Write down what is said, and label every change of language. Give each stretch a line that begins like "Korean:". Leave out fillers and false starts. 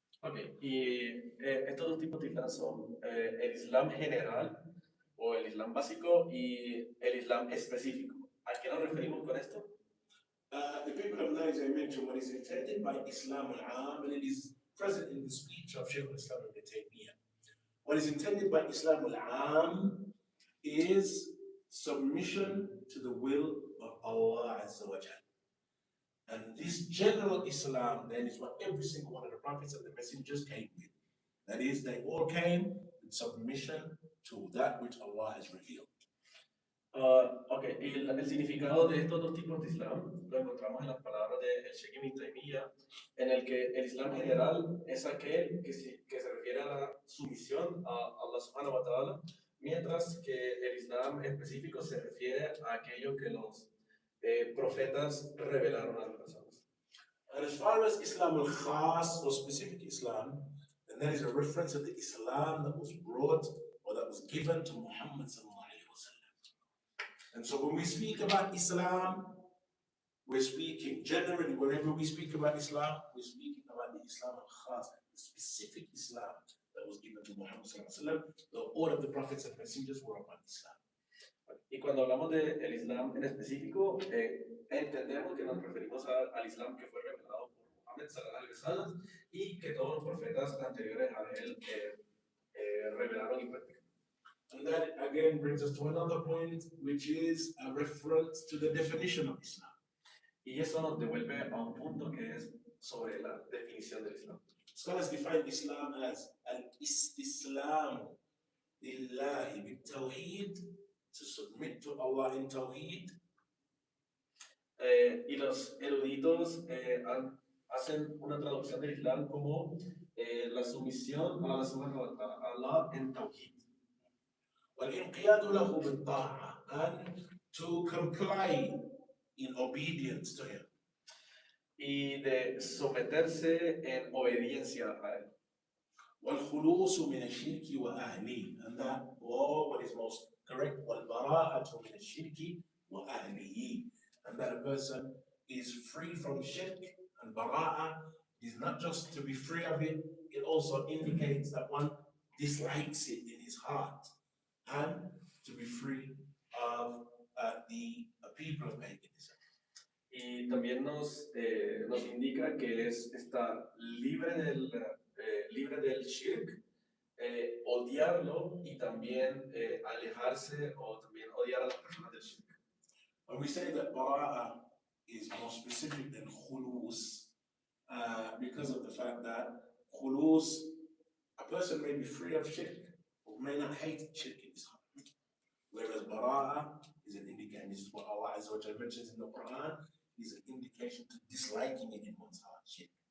Spanish: Okay, y estos dos tipos de Islam son el Islam general o el Islam básico y el Islam específico. ¿A qué nos referimos con esto?
English: The people of Nigeria mentioned what is intended by Islam al-Am, and it is present in the speech of Shaykh al-Islam ibn Taymiyyah. What is intended by Islam al-Am is submission to the will of Allah Azza wa Jal. And this general Islam then is what every single one of the prophets and the messengers came with. That is, they all came in submission to that which Allah has revealed.
Spanish: Ok, y el significado de estos dos tipos de Islam lo encontramos en las palabras de Sheikh Ibn Taymiyyah, en el que el Islam general es aquel que se refiere a la sumisión a Allah subhanahu wa ta'ala, mientras que el Islam específico se refiere a aquello que los profetas revelaron a las personas.
English: And as far as Islam al-Khas or specific Islam, then that is a reference to the Islam that was brought or that was given to Muhammad sallallahu alaihi wasallam. And so when we speak about Islam, we're speaking generally, whenever we speak about Islam, we're speaking about the Islam al-Khas, the specific Islam that was given to Muhammad sallallahu alaihi wasallam. All of the prophets and messengers were upon Islam.
Spanish: Y cuando hablamos del Islam en específico, entendemos que nos referimos al Islam que fue revelado por Muhammad sallallahu alaihi wasallam y que todos los profetas anteriores a él revelaron y practicaron.
English: And that again brings us to another point, which is a reference to the definition of Islam.
Spanish: Y eso nos devuelve a un punto que es sobre la definición del Islam.
English: Scholars define Islam as
Arabic: al-istislam lillahi bit-tawheed,
English: to submit to Allah in tawheed.
Spanish: Y los eruditos hacen una traducción del Islam como la sumisión a Allah en tawhid.
Arabic: وَالْإِنْقِيَادُ لَهُ بِالطَّاعَةِ,
English: and to comply in obedience to him.
Spanish: Y de someterse en obediencia a él.
Arabic: وَالْخُلُوصُ مِنَ الشِّرْكِ وَأَهْلِهِ,
English: and that what is most correct,
Arabic: وَالْبَرَاءَةُ مِنَ الشِّرْكِ وَأَهْلِهِ,
English: and that a person is free from shirk, and bara'ah is not just to be free of it, it also indicates that one dislikes it in his heart, and to be free of the people of paganism.
Spanish: Y también nos indica que está libre del shirk, odiarlo y también alejarse o también odiar a las personas del shirk.
English: When we say that bara'ah is more specific than khulus, because of the fact that khulus, a person may be free of shirk, or may not hate shirk in his heart. Whereas bara'ah is an indication, this is what Allah Azza wa Jalla mentions in the Quran, is an indication to disliking it in one's heart, shirk.